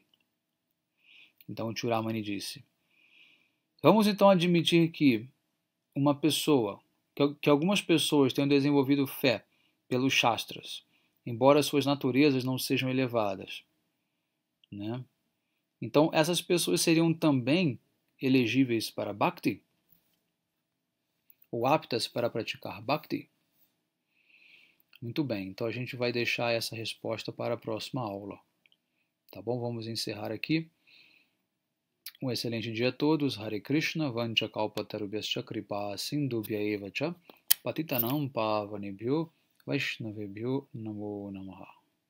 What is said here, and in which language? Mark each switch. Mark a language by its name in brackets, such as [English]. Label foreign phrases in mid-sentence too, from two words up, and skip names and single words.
[Portuguese] Então o Churamani disse: vamos então admitir que uma pessoa, que algumas pessoas tenham desenvolvido fé pelos Shastras, embora suas naturezas não sejam elevadas, Então, essas pessoas seriam também elegíveis para Bhakti? Ou aptas para praticar Bhakti? Muito bem, então a gente vai deixar essa resposta para a próxima aula. Tá bom? Vamos encerrar aqui. Um excelente dia a todos. [Sanskrit] Hare Krishna, Vancha Kalpatarubhyascha Kripa Sindhubhya Eva Cha Patitanam Pavanebhyo Vaishnavebhyo Namo Namaha.